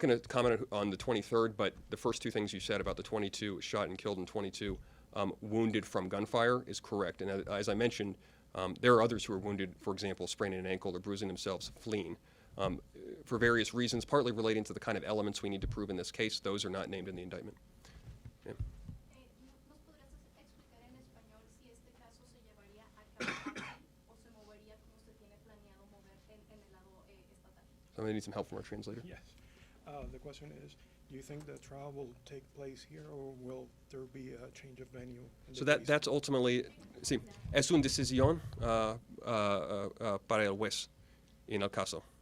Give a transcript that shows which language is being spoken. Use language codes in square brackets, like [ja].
[en] I'm not going to comment on the 23rd, but the first two things you said about the 22 shot and killed and 22 wounded from gunfire is correct. And as I mentioned, there are others who are wounded, for example, spraining an ankle or bruising themselves fleeing. For various reasons, partly relating to the kind of elements we need to prove in this case. Those are not named in the indictment. Yeah. [es] ¿Nos podrías explicar en español si este caso se llevaría a cabo aquí o se movería como se tiene planeado mover en el lado estatal? [en] I'm going to need some help from our translator. Yes. The question is, do you think the trial will take place here, or will there be a change of venue? So that's ultimately, [es] sí, es una decisión para el juez en el caso.